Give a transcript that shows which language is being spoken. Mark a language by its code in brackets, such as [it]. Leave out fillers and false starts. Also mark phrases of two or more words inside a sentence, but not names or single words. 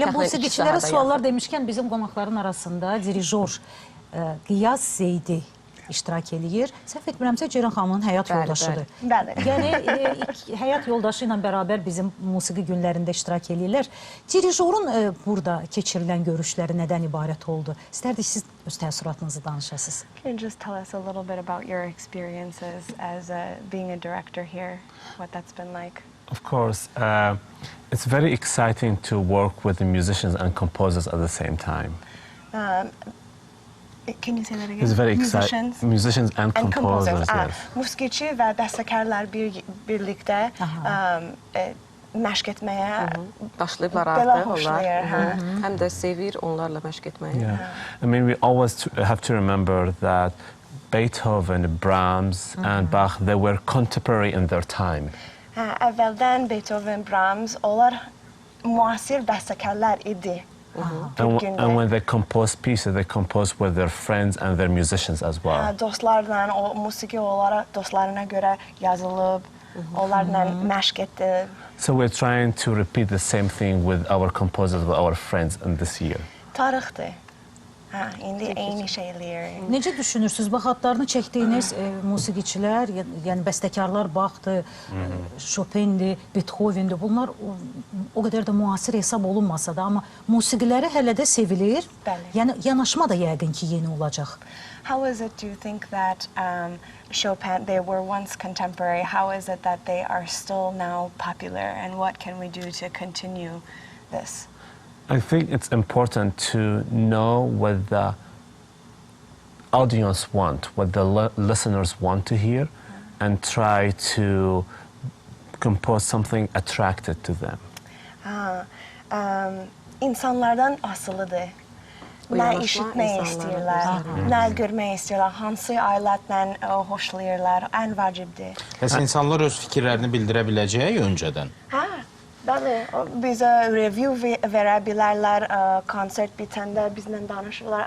[az] Elə musiqiçilərə suallar demişkən, bizim qonaqların arasında dirijor Qiyas Zeydi iştirak eləyir. Səhv etmirəmsə, Ceyran xanımın həyat yoldaşıdır. Yəni, həyat yoldaşı ilə bərabər bizim musiqi günlərində iştirak eləyirlər. Dirijorun burada keçirilən görüşləri nədən ibarət oldu? İstərdik siz öz təəssüratınızı danışasınız. [en] Can you just tell us a little bit about your experiences as being a director here, what that's been like? Of course. It's very exciting to work with the musicians and composers at the same time. Can you say that again? It's very exciting. Musicians and composers. Yes. [az] Musiqiçi və bəstəkarlar birlikdə məşq etməyə başlayıblar artıq onlar. Həm də sevir onlarla məşq etməyi. [en] I mean, we always have to remember that Beethoven, Brahms and Bach, they were contemporary in their time. [az] Əvvəldən Beethoven, Brahms, onlar müasir bəstəkarlar idi. [en] And when they compose pieces, they compose with their friends and their musicians as well. [az] Dostlarla, o musiqi olaraq dostlarına görə yazılıb, onlarla məşq etdi. [en] So we're trying to repeat the same thing with our composers, with our friends in this year. [az] Tarixdir. İndi eyni şeylər. Necə düşünürsünüz? Bax, adlarını çəkdiyiniz musiqiçilər, yəni bəstəkarlar Bachdır, Chopindir, Beethovendir. Bunlar o qədər də müasir hesab olunmasa da, amma musiqiləri hələ də sevilir. Yəni, yanaşma da yəqin ki, yeni olacaq. [en] How is it, do you think that Chopin, they were once contemporary, how is it that they are still now popular, and what can we do to continue this? I think it's important to know what the audience want, what the listeners want to hear, and try to compose something attractive to them. [az] İnsanlardan asılıdır. Nə işitmək istəyirlər, nə görmək istəyirlər, hansı alətlə xoşlayırlar, ən vacibdir. Bəs insanlar öz fikirlərini bildirə biləcək öncədən? Bəli, bizə review verə bilərlər, konsert bitəndə bizlə danışırlar.